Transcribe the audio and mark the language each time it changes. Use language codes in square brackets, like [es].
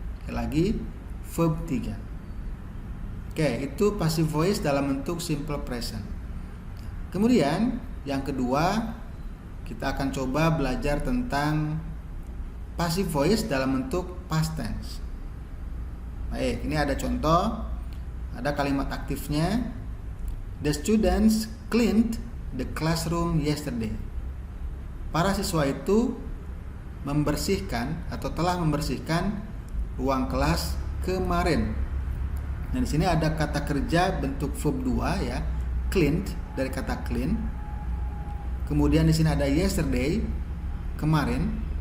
[id] Sekali lagi verb 3. Oke, itu passive voice dalam bentuk simple present. Kemudian yang kedua, kita akan coba belajar tentang passive voice dalam bentuk past tense. Baik, ini ada contoh, ada kalimat aktifnya. [en] The students cleaned the classroom yesterday. [id] Para siswa itu membersihkan atau telah membersihkan ruang kelas kemarin. Nah, di sini ada kata kerja bentuk verb 2 ya, cleaned dari kata clean. Kemudian di sini ada yesterday, kemarin.